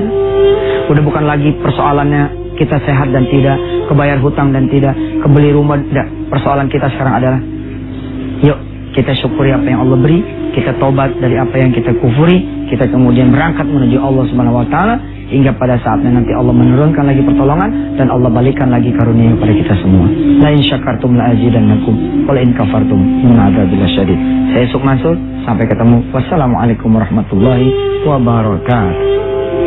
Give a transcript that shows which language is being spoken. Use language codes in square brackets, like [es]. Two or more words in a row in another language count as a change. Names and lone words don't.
[id] Udah bukan lagi persoalannya kita sehat dan tidak, kebayar hutang dan tidak, kebeli rumah tidak. Persoalan kita sekarang adalah, yuk kita syukuri apa yang Allah beri, kita tobat dari apa yang kita kufuri, kita kemudian berangkat menuju Allah [ar] سبحانه وتعالى [id] hingga pada saatnya nanti Allah menurunkan lagi pertolongan dan Allah balikan lagi karunia kepada kita semua. [ar] لئن شكرتم لأزيدنكم ولئن كفرتم إن عذابي لشديد. [id] Saya Suk Mansur, sampai ketemu. [ar] والسلام عليكم ورحمة الله وبركاته.